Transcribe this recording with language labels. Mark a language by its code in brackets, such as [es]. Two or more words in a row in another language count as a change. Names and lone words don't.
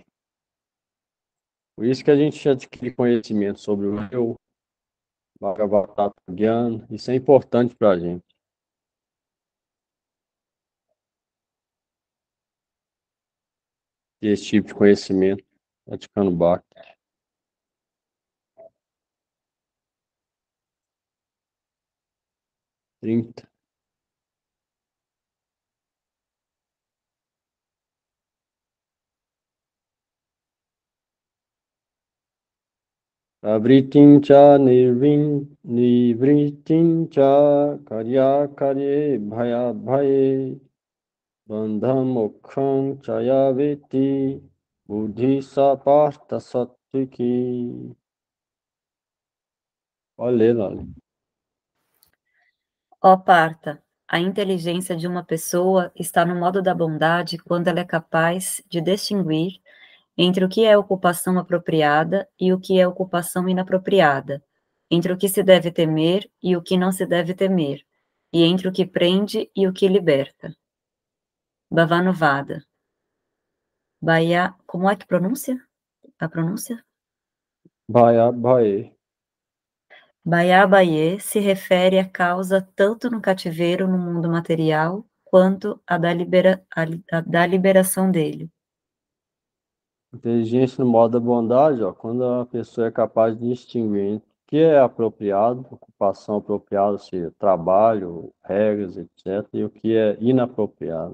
[pt] Por isso que a gente adquire conhecimento sobre o eu, [sa] Bhagavata Gyan, [pt] isso é importante para a gente. Ter esse tipo de conhecimento, praticando Bhakti. 30. [sa] Avritincha nivritincha karya karye bhaya bhaye bandham mokham chayaveti buddhi sapartha sattviki. [pt] Olha lá. Ó Partha, a inteligência de uma pessoa está no modo da bondade quando ela é capaz de distinguir entre o que é ocupação apropriada e o que é ocupação inapropriada, entre o que se deve temer e o que não se deve temer, e entre o que prende e o que liberta. Bhavanuvada. Bhaya, como é que pronuncia? A pronúncia? [sa] Bhaya bhaye. [pt] Bhaya se refere à causa tanto no cativeiro no mundo material, quanto a da liberação dele. Inteligência no modo da bondade, ó, quando a pessoa é capaz de distinguir entre o que é apropriado, ocupação apropriada, ou seja, trabalho, regras, etc., e o que é inapropriado.